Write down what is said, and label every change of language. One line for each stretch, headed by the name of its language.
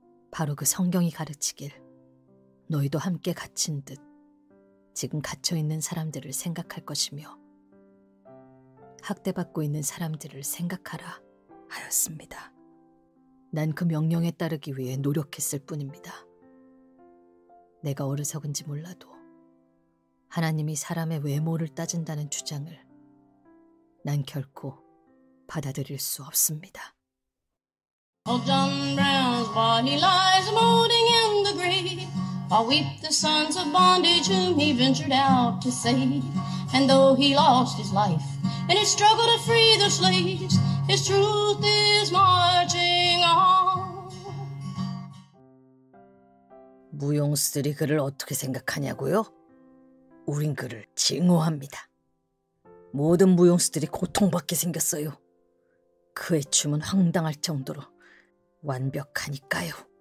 Korean: 바로 그 성경이 가르치길 너희도 함께 갇힌 듯 지금 갇혀있는 사람들을 생각할 것이며 학대받고 있는 사람들을 생각하라 하였습니다. 난 그 명령에 따르기 위해 노력했을 뿐입니다. 내가 어리석은지 몰라도 하나님이 사람의 외모를 따진다는 주장을 난 결코 받아들일 수 없습니다.
English: John Brown's body lies moaning in the grave, while weep the sons of bondage whom he ventured out to save. And though he lost his life in his struggle to free the slaves, his truth is marching on.
Korean: 무용수들이 그를 어떻게 생각하냐고요? 우린 그를 증오합니다. 모든 무용수들이 고통받게 생겼어요. 그의 춤은 황당할 정도로 완벽하니까요.